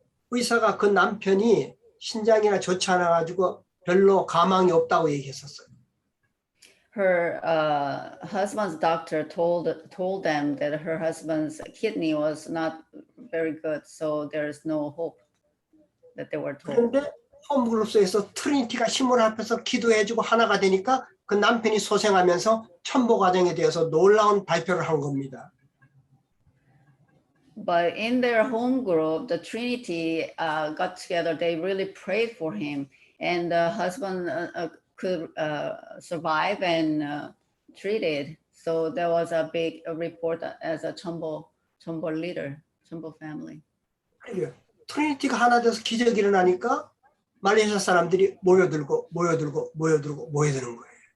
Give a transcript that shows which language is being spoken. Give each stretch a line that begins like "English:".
Korean: 의사가 그 남편이 신장이나 좋지 않아 가지고 별로 가망이 없다고 얘기했었어요.
English: Her husband's doctor told them that her husband's kidney was not very good, so there's no hope that they were told.
Korean: 그런데 홈그룹스에서 트리니티가 힘을 합해서 기도해주고 하나가 되니까 그 남편이 소생하면서 천보 과정에 대해서 놀라운 발표를 한 겁니다.
English: But in their home group, the Trinity got together. They really prayed for him, and the husband could survive and treated. So there was a big report as a Chambal leader, Chambal family.
Korean: 트리니티가 하나 돼서 기적이 일어나니까 말레이시아 사람들이 모여들고 모여드는 거예요.